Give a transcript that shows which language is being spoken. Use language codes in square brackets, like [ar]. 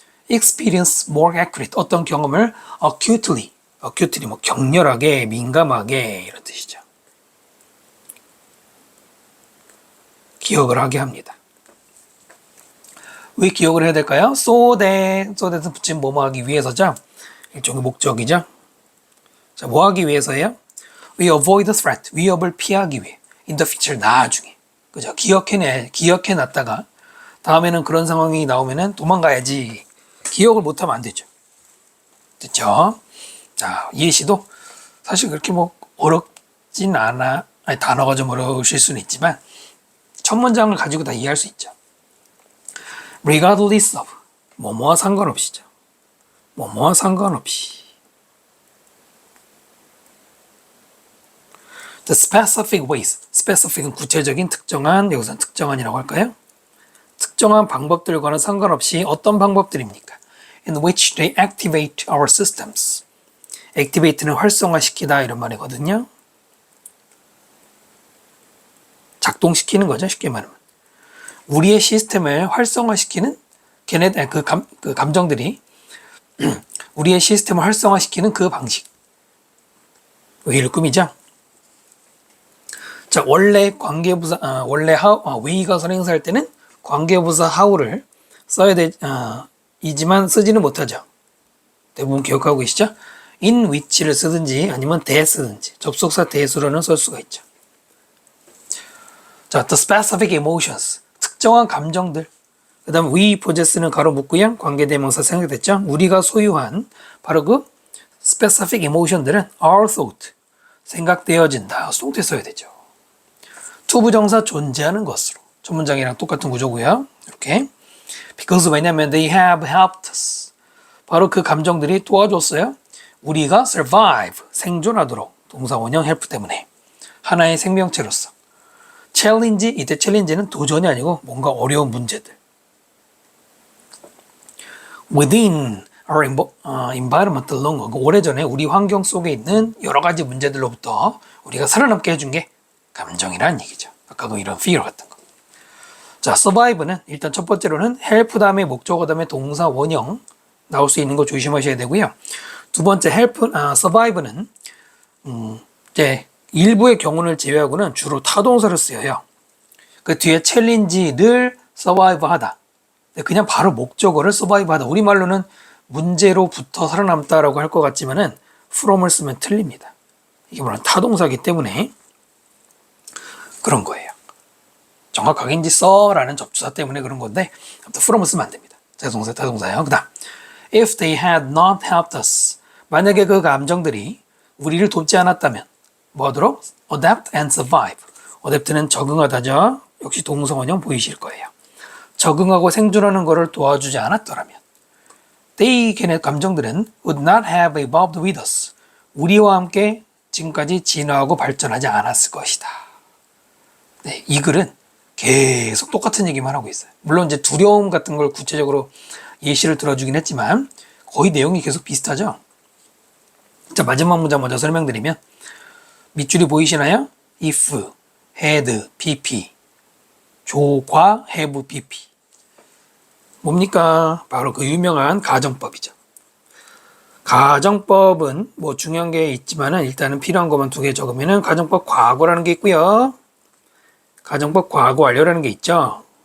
[en] experience more accurate, [ko] 어떤 경험을 acutely 뭐 격렬하게, 민감하게 이런 뜻이죠. 기억을 하게 합니다. 왜 기억을 해야 될까요? so that은 붙인 뭐뭐 하기 위해서죠. 일종의 목적이죠. 자, 뭐 하기 위해서예요? [en] We avoid the threat, [ko] 위협을 피하기 위해. [en] in the future, [ko] 나중에. 그죠? 기억해놨다가 다음에는 그런 상황이 나오면은 도망가야지. 기억을 못하면 안 되죠. 됐죠? 자, 예시도 사실 그렇게 뭐 어렵진 않아. 아니, 단어가 좀 어려우실 수는 있지만 첫 문장을 가지고 다 이해할 수 있죠. [en] regardless of, [ko] 뭐뭐와 상관없이죠. 뭐뭐와 상관없이. [en] The specific ways, [ko] specific은 구체적인 특정한, 여기서는 특정한이라고 할까요? 특정한 방법들과는 상관없이 어떤 방법들입니까? [en] In which they activate our systems. [ko] activate는 활성화시키다 이런 말이거든요. 작동시키는 거죠. 쉽게 말하면. 우리의 시스템을 활성화시키는 그 감정들이 우리의 시스템을 활성화시키는 그 방식. 웨이를 꾸미죠. 자, 원래 관계부사, 웨이가 선행사할 때는 관계부사 how를 써야 이지만 쓰지는 못하죠. 대부분 기억하고 계시죠? in which를 쓰든지 아니면 that 쓰든지 접속사 that으로는 쓸 수가 있죠. 자, [en] the specific emotions. [ko] 특정한 감정들. 그 다음 we possess는 가로 묶고요. 관계대명사 생각됐죠? 우리가 소유한 바로 그 specific emotion들은 [en] are thought. [ko] 생각되어진다. thought 써야 되죠. to 부정사 존재하는 것으로. 첫 문장이랑 똑같은 구조고요. 이렇게. [en] because [ko] 왜냐면 [en] they have helped us. [ko] 바로 그 감정들이 도와줬어요. 우리가 survive. 생존하도록. 동사 원형 help 때문에. 하나의 생명체로서. 챌린지, 이때 챌린지는 도전이 아니고 뭔가 어려운 문제들. [en] Within our environment alone, [ko] 오래전에 우리 환경 속에 있는 여러 가지 문제들로부터 우리가 살아남게 해준 게 감정이라는 얘기죠. 아까 그 이런 fear 같은 거. 자, survive는 일단 첫 번째로는 help 다음에 목적어 다음에 동사 원형 나올 수 있는 거 조심하셔야 되고요. 두 번째 survive는 이제 일부의 경우를 제외하고는 주로 타동사를 쓰여요. 그 뒤에 챌린지를 survive 하다. 그냥 바로 목적어를 survive 하다. 우리말로는 문제로부터 살아남다라고 할 것 같지만은 from을 쓰면 틀립니다. 이게 물론 타동사이기 때문에 그런 거예요. 정확하게 이제 써라는 접두사 때문에 그런 건데 from을 쓰면 안 됩니다. 타동사예요. 그 다음 [en] if they had not helped us. [ko] 만약에 그 감정들이 우리를 돕지 않았다면 뭐하도록? [en] adapt and survive. [ko] adapt는 적응하다죠. 역시 동사 원형 보이실 거예요. 적응하고 생존하는 것을 도와주지 않았더라면 걔네 감정들은 [en] would not have evolved with us. [ko] 우리와 함께 지금까지 진화하고 발전하지 않았을 것이다. 네, 이 글은 계속 똑같은 얘기만 하고 있어요. 물론 이제 두려움 같은 걸 구체적으로 예시를 들어주긴 했지만 거의 내용이 계속 비슷하죠. 자, 마지막 문장 먼저 설명드리면 밑줄이 보이시나요? if, had, pp, 조과, have, pp. 뭡니까? 바로 그 유명한 가정법이죠. 가정법은 뭐 중요한 게 있지만은 일단은 필요한 것만 2개 적으면은 가정법 과거라는 게 있고요. 가정법 과거 완료라는 게 있죠.